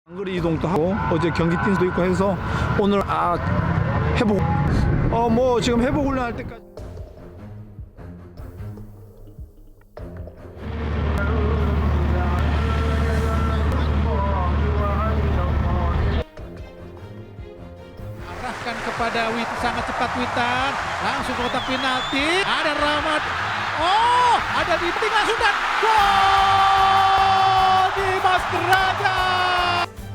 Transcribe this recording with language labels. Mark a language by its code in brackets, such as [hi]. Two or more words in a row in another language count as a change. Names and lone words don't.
[ko] 장거리 이동도 하고 어제 경기 뛴 수도 있고 해서 오늘 회복 뭐 지금 회복 훈련할 때까지 [id] arahkan kepada sangat cepat Witan, langsung ke kotak penalti, ada Rahmat, ada di tengah sudah, gol Dimas Derajat